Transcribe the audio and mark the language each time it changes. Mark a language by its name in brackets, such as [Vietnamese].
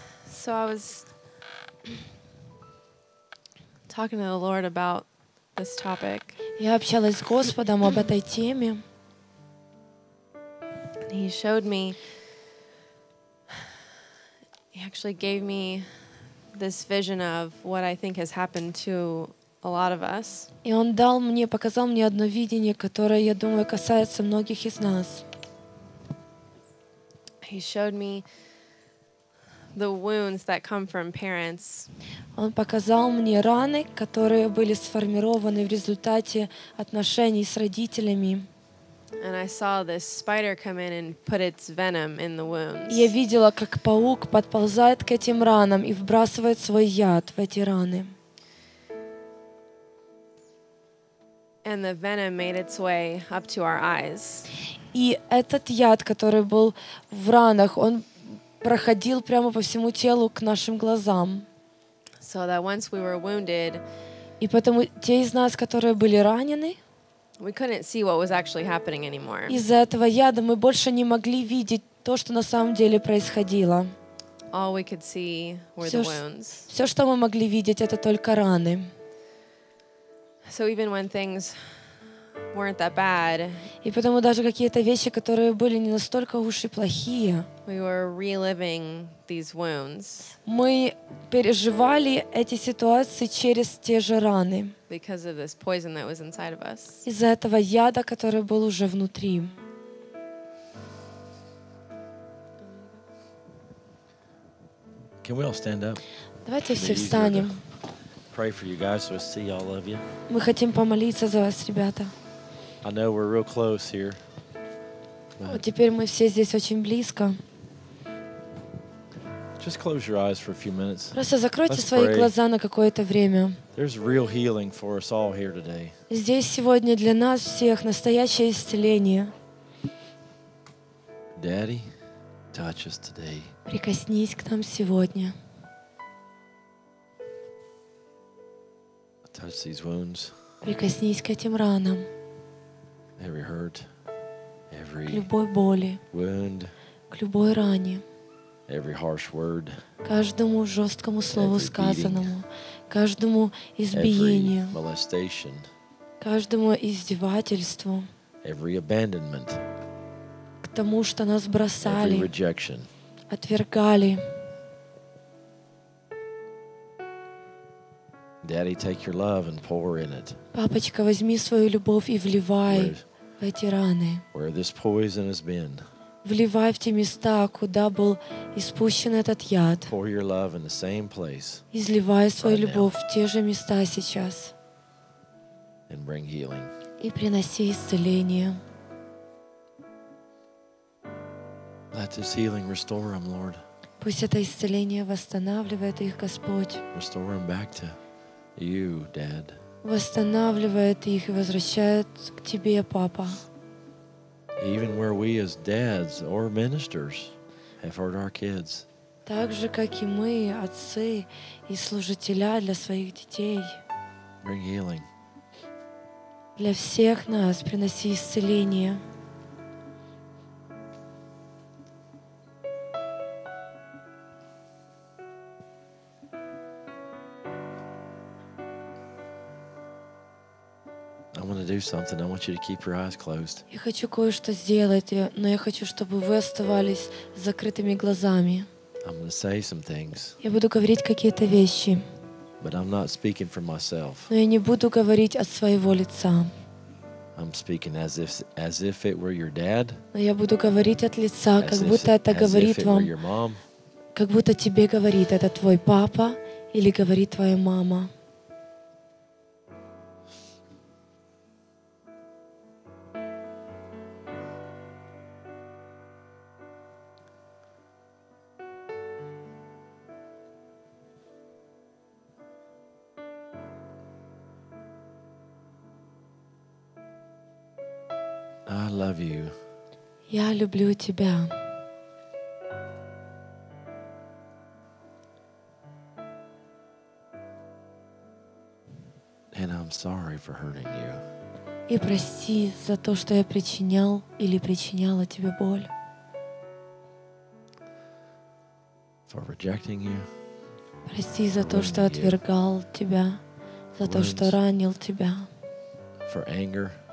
[English] So I was talking to the Lord about this topic. [Russian] Я общалась с Господом об этой теме. [English] He showed me, he actually gave me this vision of what I think has happened to a lot of us. [Russian] И Он показал мне одно видение, которое, я думаю, касается многих из нас. [English] He showed me the wounds that come from parents. [Russian] Он показал мне раны, которые были сформированы в результате отношений с родителями. [English] And I saw this spider come in and put its venom in the wounds. [Russian] Я видела, как паук подползает к этим ранам и вбрасывает свой яд в эти раны. [English] And the venom made its way up to our eyes. [Russian] И этот яд, который был в ранах, он проходил прямо по всему телу к нашим глазам. [English] So that once we were wounded, [Russian] И поэтому те из нас, которые были ранены, [English] we couldn't see what was actually happening anymore. [Russian] из-за этого яда мы больше не могли видеть то, что на самом деле происходило. [English] All we could see were the wounds. [Russian] Все, что мы могли видеть, это только раны. [English] So even when things weren't that bad, [Russian] И потому даже какие-то вещи, которые были не настолько уж и плохие, [English] we were reliving these wounds [Russian] мы переживали эти ситуации через те же раны. [English] because of this poison that was inside of us. [Russian] Из-за этого яда, который был уже внутри. [English] Can we all stand up? [Russian] Давайте все [English] It'd be easier to [Russian] встанем. [English] Pray for you guys, so I see all of you. [Russian] Мы хотим помолиться за вас, ребята. [English] I know we're real close here. [Russian] Вот теперь мы все здесь очень близко. [English] Just close your eyes for a few minutes. [Russian] Просто закройте [English] Let's [Russian] свои [English] pray. [Russian] глаза на какое-то время. [English] There's real healing for us all here today. [Russian] Здесь сегодня для нас всех настоящее исцеление. [English] Daddy, touch us today. [Russian] Прикоснись к нам сегодня. [English] Touch these wounds, [Russian] Прикоснись к этим ранам, [English] every hurt, [Russian] к [English] every [Russian] любой боли, [English] wound, [Russian] к любой ране, [English] every harsh word, [Russian] каждому жесткому слову [English] Every [Russian] сказанному, каждому [English] every [Russian] избиению, [English] molestation, [Russian] каждому издевательству, [English] every abandonment. [Russian] к тому, что нас [English] every [Russian] бросали, [English] rejection. [Russian] отвергали. [English] Daddy, take your love and pour in it. [Russian] Папочка, возьми свою любовь и вливай в эти раны. [English] Where this poison has been, [Russian] Вливай в те места, куда был испущен этот яд. [English] pour your love in the same place [Russian] Изливай свою [English] Right now. [Russian] любовь в те же места сейчас. [English] and bring healing. [Russian] И приноси исцеление. [English] Let this healing restore them, Lord. [Russian] Пусть это исцеление восстанавливает их, Господь. [English] Restore them back to you, Dad. [Russian] Восстанавливает их и возвращает к Тебе, Папа. [English] Even where we as dads or ministers have hurt our kids, [Russian] Так же, как и мы, отцы и служителя для своих детей. [English] bring healing. [Russian] Для всех нас приноси исцеление. [English] I want to do something. I want you to keep your eyes closed. [Russian] Я хочу кое-что сделать, но я хочу, чтобы вы оставались с закрытыми глазами. [English] I'm going to say some things, [Russian] Я буду говорить какие-то вещи, [English] but I'm not speaking for myself. [Russian] но я не буду говорить от своего лица. [English] I'm speaking as if it were your dad, [Russian] Но я буду говорить от лица, как будто это [English] as if [Russian] говорит [English] it were [Russian] вам, [English] your mom, [Russian] как будто тебе говорит это твой папа или говорит твоя мама. [English] I love you. [Russian] Я люблю тебя. [English] And I'm sorry for hurting you. [Russian] И прости за то, что я причинял или причиняла тебе боль. [English] For rejecting you, [Russian] Прости за то, что отвергал тебя, за то, что ранил тебя, [English] for anger